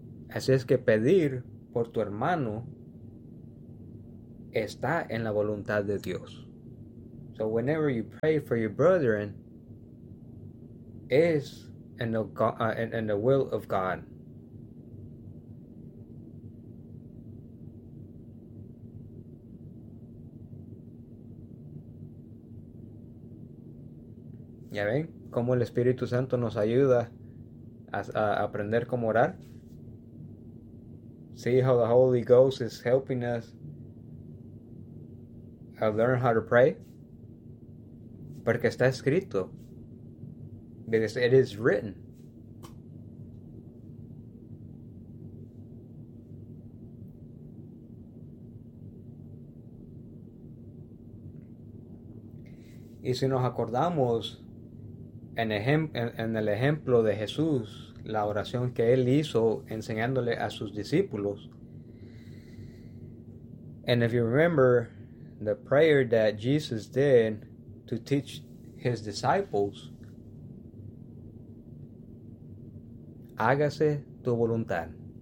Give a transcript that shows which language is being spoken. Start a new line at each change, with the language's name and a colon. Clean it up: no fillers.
Spanish: Así es que pedir por tu hermano está en la voluntad de Dios.
English: So whenever you pray for your brethren, is in the will of God.
Spanish: ¿Ya ven cómo el Espíritu Santo nos ayuda a aprender cómo orar?
English: See how the Holy Ghost is helping us learn how to pray?
Spanish: Porque está escrito.
English: Because it is written.
Spanish: Y si nos acordamos en el ejemplo de Jesús, la oración que él hizo enseñándole a sus discípulos.
English: And if you remember the prayer that Jesus did to teach his disciples,
Spanish: hágase tu voluntad.